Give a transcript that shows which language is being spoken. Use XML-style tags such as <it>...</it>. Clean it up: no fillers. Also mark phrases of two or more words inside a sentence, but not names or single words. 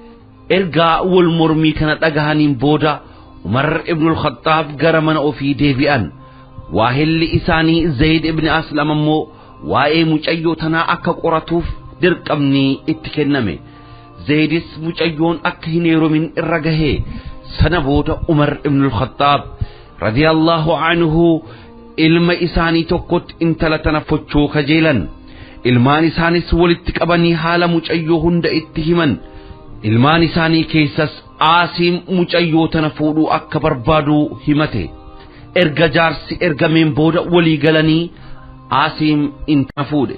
<om>Ergaa wal mormii kana dhagahaniin booda Umar ibn al-Khattab gara mana ofii deebi'an. Waahilli isaanii Zayd ibn Aslam ammoo waa'ee mucayyoo tanaa akka qoratuuf dirqamni itti kenname. Zaydis mucayyoon akka hin heerumin irra gahee. Sana booda Umar ibn al-Khattab</om> <ar>رضي الله عنه</ar> <om>ilma isaanii tokkotti intala tana fochoo kajeelan. Ilmaan isaanis walitti qabanii haala mucayyoo hunda itti himan. Ilmaan isaanii keessas Aasim mucayyoo tana fuudhuu akka barbaadu himate. Erga jaarsi ergameen booda walii galanii Aasim intala fuudhe.</om>